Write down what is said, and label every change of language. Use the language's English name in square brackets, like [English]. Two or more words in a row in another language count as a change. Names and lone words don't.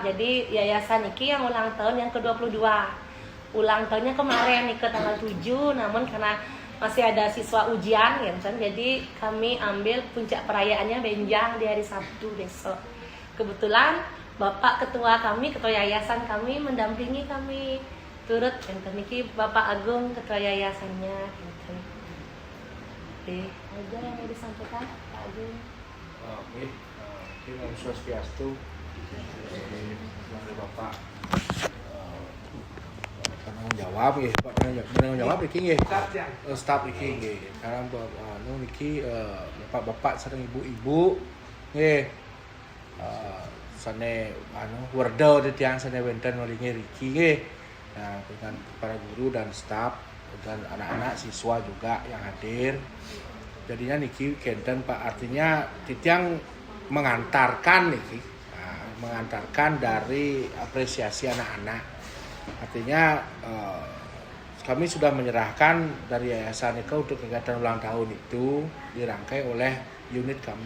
[Indonesian] Jadi yayasan niki yang ulang tahun yang ke-22. Ulang tahunnya kemarin nih ke tanggal 7, namun karena masih ada siswa ujian ya kan. Jadi kami ambil puncak perayaannya benjang di hari Sabtu besok. Kebetulan Bapak ketua kami, ketua yayasan kami mendampingi kami turut [Balinese] enten niki [Indonesian] Bapak Agung ketua yayasannya enten. Oke, ada yang mau disampaikan Pak Agung? Oke. [Sanskrit] Om Swastiastu, [Indonesian] dari Bapak penanggung jawab ya, Pak penanggung jawab [Balinese] iki nggih. Staf iki nggih. Karena niki bapak-bapak sareng ibu-ibu nggih. Sane werda titiang sane wenten maringi riki nggih. [Indonesian] Nah, dengan para guru dan staf dan anak-anak siswa juga yang hadir. [Balinese] Jadinya niki kenten Pak, [Indonesian] artinya titiang mengantarkan nih, mengantarkan dari apresiasi anak-anak. Artinya kami sudah menyerahkan dari yayasan itu untuk kegiatan ulang tahun itu dirangkai oleh unit kami.